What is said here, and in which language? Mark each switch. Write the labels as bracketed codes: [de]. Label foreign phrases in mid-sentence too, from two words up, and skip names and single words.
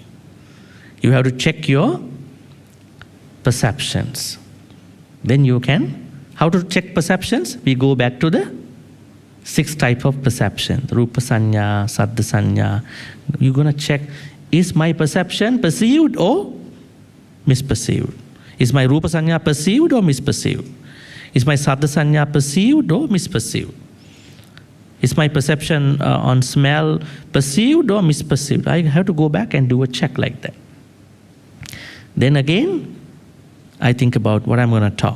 [en] You have to check your perceptions. Then you can, how to check perceptions? We go back to the 6 type of perception. [pi] Rupa sanya, saddha sanya. [en] You're going to check, is my perception perceived or misperceived? Is my [pi] rupa sanya [en] perceived or misperceived? Is my [pi] saddha sanya [en] perceived or misperceived? Is my perception on smell perceived or misperceived? I have to go back and do a check like that. Then again, I think about what I'm going to talk.